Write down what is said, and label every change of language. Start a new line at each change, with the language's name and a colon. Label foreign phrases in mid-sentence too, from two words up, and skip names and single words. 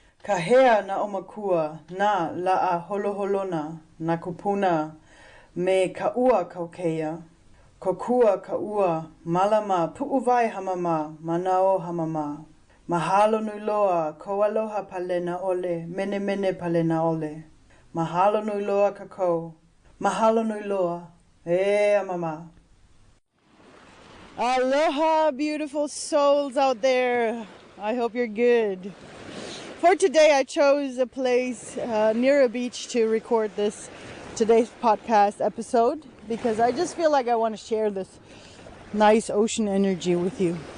Hawaiian: Kahea na omakua na la'a holoholona na kupuna me ka'ua kaukeia. Kokua ka'ua malama pu'uwai hamama manao hamama. Mahalo nui loa ko aloha palena ole mene mene palena ole. Mahalo nui loa kako. Mahalo nui loa. E amama.
English: Aloha, beautiful souls out there. I hope you're good. For today, I chose a place near a beach to record today's podcast episode because I just feel like I want to share this nice ocean energy with you.